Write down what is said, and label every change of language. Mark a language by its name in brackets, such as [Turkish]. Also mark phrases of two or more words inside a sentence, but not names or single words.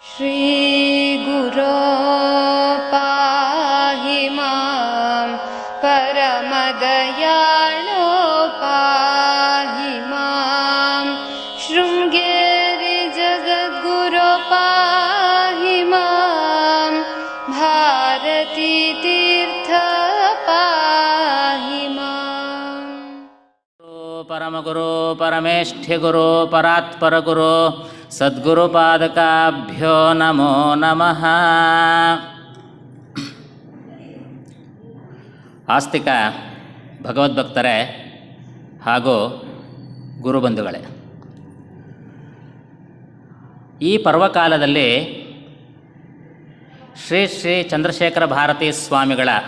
[Sanskrit] श्रीगुरो पाहि मां परमदयाळो पाहि मां शृङ्गेरि जगद्गुरो पाहि मां भारती तीर्थ पाहि मां। परमगुರು परमेष्ठ्यगुರು परात्परगुರು ಸದ್ಗುರುಪಾದಕಾಭ್ಯೋ ನಮೋ ನಮಃ. [Kannada] ಆಸ್ತಿಕ ಭಗವದ್ಭಕ್ತರೇ ಹಾಗೂ ಗುರುಬಂಧುಗಳೇ, ಈ ಪರ್ವಕಾಲದಲ್ಲಿ ಶ್ರೀ ಶ್ರೀ ಚಂದ್ರಶೇಖರ ಭಾರತೀ ಸ್ವಾಮಿಗಳ